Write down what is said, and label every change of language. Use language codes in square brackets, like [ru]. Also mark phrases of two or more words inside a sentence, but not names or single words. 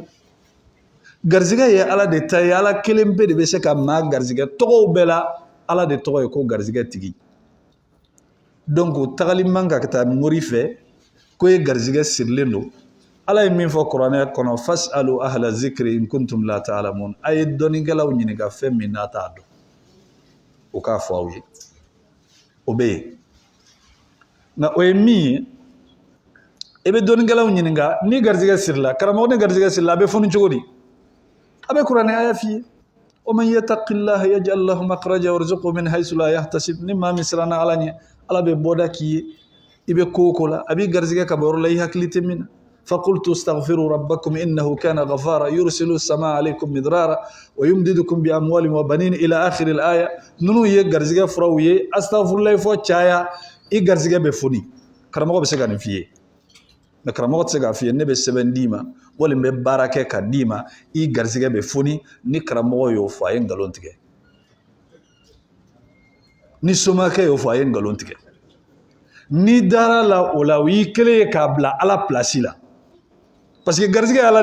[bm] garizigɛ ye Ala de ta ye Ala kelen pe de bɛ se ka maa garizigɛ tɔgɔw bɛɛ la Ala de tɔgɔ ye ko garizigɛ tigi donc o tagali man ka taa mori fɛ ko ye garizigɛ sirilen don Ala ye min fɔ kuranɛ kɔnɔ [ar] فاسألوا أهل الذكر إن كنتم لا [bm] ta'lamun a ye dɔnnikɛlaw ɲininka fɛn min n'a t'a dɔn o k'a fɔ aw ye o bɛ yen nka o ye min ye i bɛ dɔnnikɛlaw ɲininka ni garizigɛ sirila karamɔgɔ ni garizigɛ sirila a bɛ fɔni cogo di a bɛ kuranɛ aya f'i ye [ar] ومن يتق الله يجعل له مخرجا ويرزقه من حيث لا يحتسب [bm] ni maa min siranna Ala ɲɛ Ala bɛ bɔda k'i ye i bɛ ko o ko la a b'i garizigɛ ka bɔ yɔrɔ la i hakili tɛ min na [ar] فقلت استغفروا ربكم إنه كان غفارا يرسل السماء عليكم مدرارا ويمددكم بأموال وبنين إلى آخر الآية [bm] نونو ye garizigɛ furaw ye astagfirullah fɔ caya i garizigɛ bɛ foni karamɔgɔ bɛ se ka nin f'i ye mais karamɔgɔ tɛ se k'a f'i ye ne bɛ sɛbɛn d'i ma wali n bɛ baara kɛ ka d'i ma i garizigɛ bɛ foni ni karamɔgɔ y'o fɔ a ye nkalon tigɛ ni somakɛ y'o fɔ a ye nkalon tigɛ ni dara la o la o y'i kelen ye k'a bila Ala place la [fr] parce que [bm] garizigɛ ye Ala